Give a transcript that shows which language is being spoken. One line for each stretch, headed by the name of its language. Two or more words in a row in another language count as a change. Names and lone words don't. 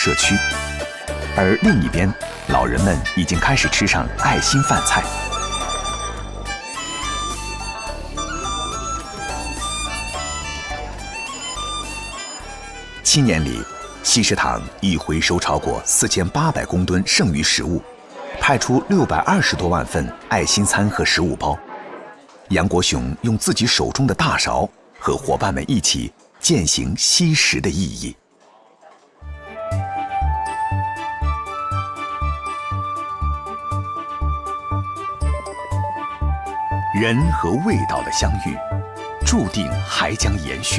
Chinese: 社區，而另一邊，老人們已經開始吃上愛心飯菜。7年裡，西食堂已回收超過4800公噸剩餘食物，派出620多萬份愛心餐和食物包。楊國雄用自己手中的大勺和伙伴們一起踐行惜食的意義。人和味道的相遇，注定還將延續。